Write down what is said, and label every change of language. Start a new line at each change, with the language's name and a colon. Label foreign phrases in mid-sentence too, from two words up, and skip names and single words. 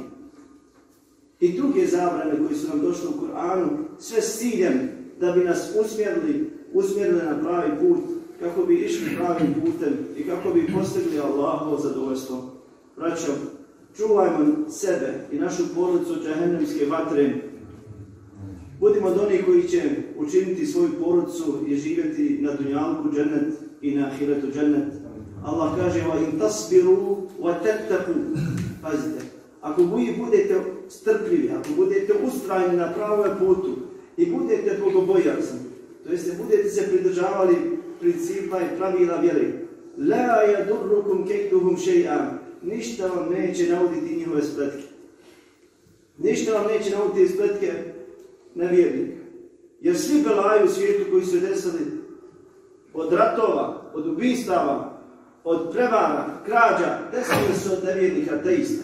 Bosnian: I druge zabrane koje su nam došle u Kur'anu, sve s ciljem da bi nas usmjerili na pravi put, kako bi išli pravim putem i kako bi postigli Allahovo zadovoljstvo. Braćo, čuvajmo sebe i našu porodicu od džehennemske vatre. Budimo od onih koji će učiniti svoju porodicu i živjeti na dunjalku džennet i na ahiretu džennet. Allah kaže:
Arabic: وَإِنْ تَصْبِرُوا وَتَتَّقُوا.
Bosnian: Pazite, ako vi budete strpljivi, ako budete ustrajni na pravom putu i budete bogobojazni, to jeste budete se pridržavali principa i pravila vjere,
Arabic: لَا يَدُرُّكُمْ كَيْدُهُمْ شَيْئًا.
Bosnian: Ništa vam neće nauditi njihove spletke. Ništa vam neće nauditi spletke nevjernika. Jer svi belaji u svijetu koji su desili od ratova, od ubistava, od prevara, krađa, desili se od nevjernika, ateista.